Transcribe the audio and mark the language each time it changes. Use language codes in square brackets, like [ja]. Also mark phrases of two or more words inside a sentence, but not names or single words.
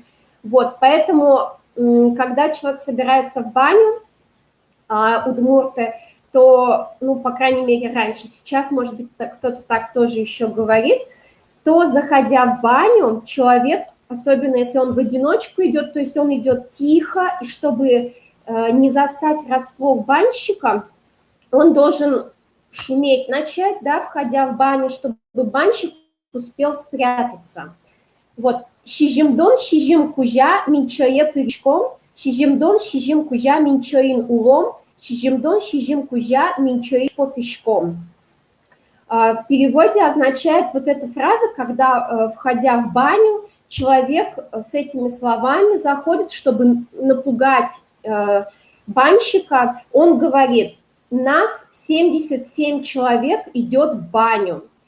[ru] Вот, поэтому, когда человек собирается в баню, удмурты, то, ну, по крайней мере, раньше, сейчас, может быть, кто-то так тоже еще говорит, то, заходя в баню, человек, особенно если он в одиночку идет, то есть он идет тихо, и чтобы не застать врасплох банщика, он должен шуметь начать, да, входя в баню, чтобы банщик успел спрятаться. Вот, [udm] щижимдон, щижим кужа, минчое пырышком, щижимдон, щижим кужа, минчоин улом, щижимдон, щижим кужа, минчоин потышком. [ru] В переводе означает вот эта фраза, когда, входя в баню, человек с этими словами заходит, чтобы напугать банщика. Он говорит: нас 77 человек идет в баню.